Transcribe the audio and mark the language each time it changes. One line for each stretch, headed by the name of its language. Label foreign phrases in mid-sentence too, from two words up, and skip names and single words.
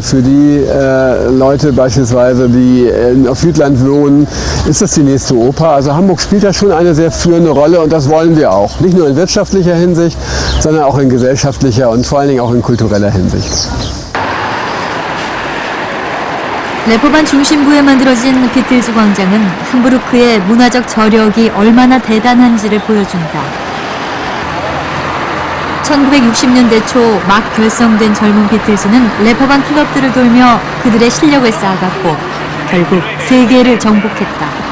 German: Für die Leute beispielsweise, die auf Jütland wohnen, ist das die nächste Oper. Also Hamburg spielt da schon eine sehr führende Rolle und das wollen wir auch. Nicht nur in wirtschaftlicher Hinsicht, sondern auch in gesellschaftlicher und vor allen Dingen auch in kultureller Hinsicht.
Korean: 레퍼반 중심부에 만들어진 비틀즈 광장은 함부르크의 문화적 저력이 얼마나 대단한지를 보여준다. 1960년대 초 막 결성된 젊은 비틀즈는 레퍼반 클럽들을 돌며 그들의 실력을 쌓아갔고 결국 세계를 정복했다.